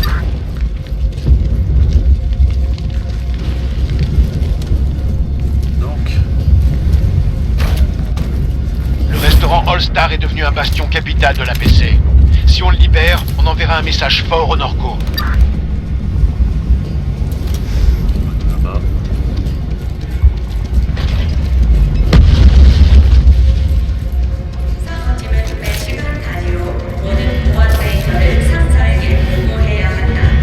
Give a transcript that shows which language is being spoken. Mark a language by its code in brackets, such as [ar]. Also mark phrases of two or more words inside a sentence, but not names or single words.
[fr] Donc... Le restaurant All Star est devenu un bastion capital de l'APC. Si on le libère, on enverra un message fort aux Norcos. Là-bas. [ko] 시간 단위로 모든 보안 데이터를 상사에게 보고해야 한다.